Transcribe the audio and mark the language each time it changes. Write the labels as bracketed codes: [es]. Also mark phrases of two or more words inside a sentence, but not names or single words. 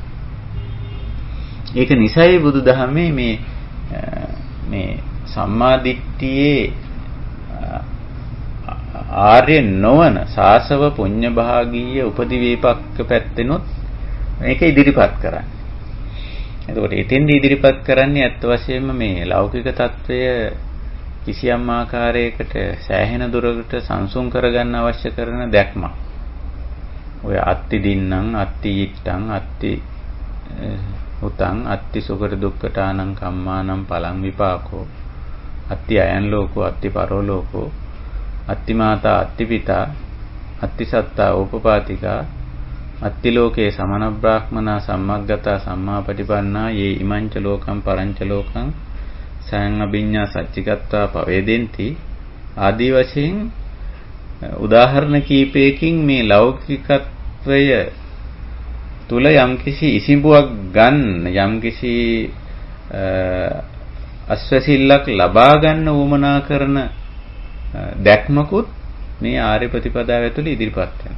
[si] ඒක නිසයි බුදුදහමේ මේ සම්මා දිට්ඨියේ ආර්ය නොවන [pi] සාසව පුඤ්ඤ භාගීය උපදි වේපක්ක [si] පැත්තෙනොත් මේක ඉදිරිපත් කරන්නේ. එතකොට එතෙන්දී ඉදිරිපත් කරන්නේ අත් වශයෙන්ම මේ ලෞකික తত্ত্বය කිසියම් ආකාරයකට සෑහෙන දුරකට සංසුන් කරගන්න අවශ්‍ය කරන දැක්මක්. [pi] ඔය අත්ති දින්නම්, අත්ති යිට්ටං, අත්ති උතං, අත්ති සුගත දුක්ඛටානං කම්මානං පලං විපාකෝ, අත්ති අයන් ලෝකෝ, අත්ති පරෝ ලෝකෝ, අත්ති මාතා, අත්ති පිතා, අත්ති සත්තා ඕපපාතිකා, අත්ති ලෝකේ සමන බ්‍රාහ්මනා සම්මග්ගතා සම්මාපටිපන්නා යේ ඉමංච ලෝකං පරංච ලෝකං සයං අභිඤ්ඤා සච්චිකත්වා පවේදෙන්ති [si] ආදී වශයෙන් උදාහරණ කීපයකින් මේ ලෞකිකත්වය තුල යම්කිසි ඉසිඹුවක් ගන්න, යම්කිසි අස්වැසිල්ලක් ලබා ගන්න උවමනා කරන දැක්මකුත් මේ ආර්ය ප්‍රතිපදාව ඇතුළේ ඉදිරිපත් වෙනවා.